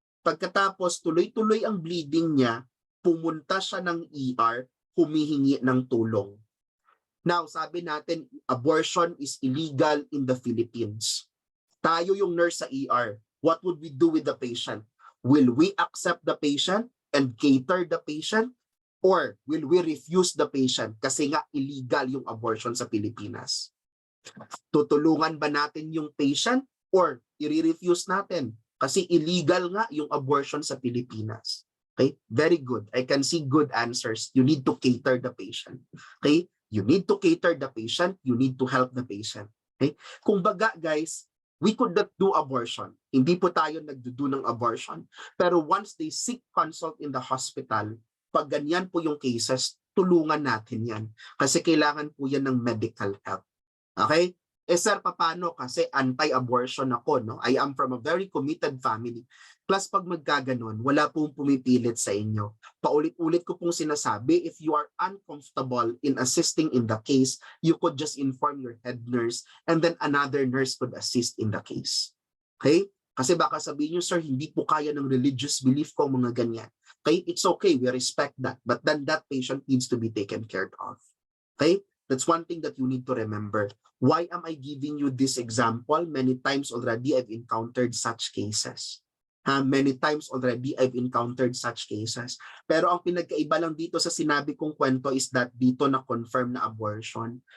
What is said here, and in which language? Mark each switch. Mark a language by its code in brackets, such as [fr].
[tl] Pagkatapos tuloy-tuloy ang bleeding niya, pumunta siya ng ER, humihingi ng tulong. [en] Now, [tl] sabi natin, [en] abortion is illegal in the Philippines. [tl] Tayo yung nurse sa ER. [en] What would we do with the patient? Will we accept the patient and cater the patient? Or will we refuse the patient [tl] kasi nga illegal yung abortion sa Pilipinas? Tutulungan ba natin yung patient or i-refuse natin? Kasi illegal nga yung abortion sa Pilipinas. Okay? [en] Very good. I can see good answers. You need to cater the patient. Okay? You need to cater the patient. You need to help the patient. Okay? [tl] Kung baga, [en] guys, we could not do abortion. [tl] Hindi po tayo nagdudo ng abortion. Pero [en] once they seek consult in the hospital, [tl] pag ganyan po yung cases, tulungan natin yan. Kasi kailangan po yan ng medical help. Okay? Sir, paano? Kasi anti-abortion ako, [en] I am from a very committed family. Plus, [tl] pag magkaganon, wala pong pumipilit sa inyo. Paulit-ulit ko pong sinasabi, [en] if you are uncomfortable in assisting in the case, you could just inform your head nurse and then another nurse could assist in the case. Okay? [tl] Kasi baka sabihin nyo, sir, hindi po kaya ng religious belief ko mga ganyan. [en] Okay? It's okay. We respect that. But then that patient needs to be taken care of. Okay? That's one thing that you need to remember. Why am I giving you this example? Many times already I've encountered such cases. Many times already I've encountered such cases. [tl] Pero ang pinagkaiba lang dito sa sinabi kong kwento is that dito na-confirm na abortion.